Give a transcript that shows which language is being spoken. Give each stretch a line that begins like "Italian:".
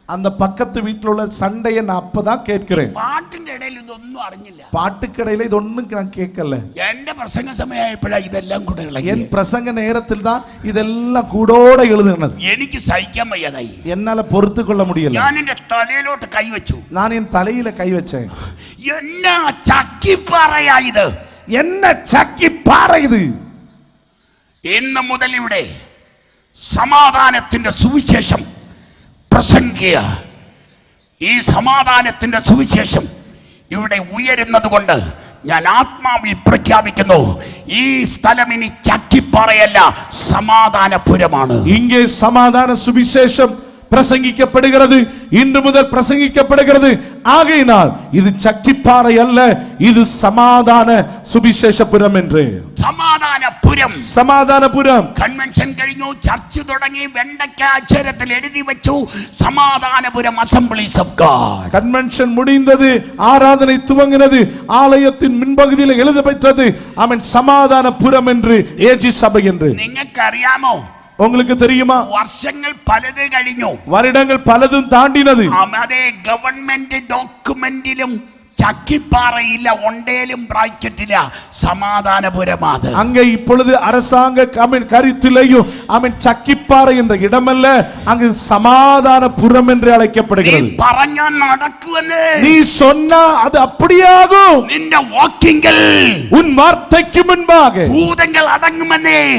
Tamil: அந்த பக்கத்து வீட்டில் உள்ள சண்டையை நான் அப்பதான் கேட்கிறேன்.
Malayalam: പാട്ടിന്റെ ഇടയിൽ ഇതൊന്നും അറിഞ്ഞില്ല.
Tamil: பாட்டுக்கடையில இது ஒண்ணும் நான் கேட்கல.
Malayalam: എന്റെ പ്രസംഗ സമയമായപ്പോഴാ ഇതെല്ലാം കൂടെ ഇളകി.
Tamil: என் பிரசங்க நேரத்தில் தான் இதெல்லாம் கூடோட எழுதுனது.
Malayalam: എനിക്ക് സഹിക്കാൻ വയ്യാതായി.
Tamil: என்னால பொறுத்து கொள்ள முடியல.
Malayalam: ഞാൻ എന്റെ തലയിലോട്ട് കൈവച്ചു.
Tamil: நான் என் தலையில கை வச்சேன்.
Malayalam: എന്നാ ചക്കിപ്പാറയാ ഇത്?
Tamil: என்ன சக்கி பாறை இது?
Malayalam: ഇന്ന് മുതൽ ഇവിടെ സമാധാനത്തിന്റെ സുവിശേഷം പ്രസംഗിക്കുക. ഈ സമാധാനത്തിന്റെ സുവിശേഷം ഇവിടെ ഉയരുന്നത് കൊണ്ട് ഞാൻ ആത്മാവിൽ പ്രഖ്യാപിക്കുന്നു, ഈ സ്ഥലം ഇനി ചക്കിപ്പാറയല്ല, സമാധാനപുരമാണ്.
Tamil: இங்கே சமாதான சுவிசேஷம் பிரசங்கிக்கப்படுகிறது. இன்று முதல் பிரசங்கிக்கப்படுகிறது. ஆகையினால் இது சக்கிப்பாறை அல்ல, இது சமாதான சுவிசேஷபுரம் என்று.
Malayalam: സമാധാനപുരം. സമാധാനപുരം. കൺവെൻഷൻ കഴിഞ്ഞു, ചർച്ച് തുടങ്ങി, വെണ്ടയ്ക്ക അക്ഷരത്തിൽ എഴുതി വെച്ചു സമാധാനപുരം അസംബ്ലീസ് ഓഫ് ഗോഡ്.
Tamil: கன்வென்ஷன் முடிந்தது, ஆராதனை துவங்கினது, ஆலயத்தின் முன்பகுதியில் எழுதப்பட்டது ஆமென் சமாதானபுரம் என்று, ஏஜி சபை என்று.
Malayalam: നിങ്ങൾക്കറിയാമോ?
Tamil: உங்களுக்கு தெரியுமா?
Malayalam: വർഷങ്ങൾ പലത് കഴിഞ്ഞു,
Tamil: வருடங்கள் பலதும் தாண்டினது.
Malayalam: അതേ ഗവൺമെന്റ് ഡോക്യുമെന്റിലും ചക്കിപ്പാറയില്ല, ഒണ്ടേലും ബ്രാക്കറ്റില്ല, സമാധാനപുരമാണ്.
Tamil: அங்கே இப்பொழுது அரசாங்க கருத்திலேயும் ஆமென் சக்கிப்பாறை என்ற இடமல்ல, அங்கு சமாதானபுரம் என்று அழைக்கப்படுகிறது.
Malayalam: നീ പറഞ്ഞാൽ നടക്കുമെന്ന്,
Tamil: நீ சொன்னா அது அப்படியாகும்.
Malayalam: നിന്റെ വാക്കിങ്കൽ
Tamil: உன் வார்த்தைக்கு முன்பாக
Malayalam: ഭൂതങ്ങൾ അടങ്ങുമെന്ന്,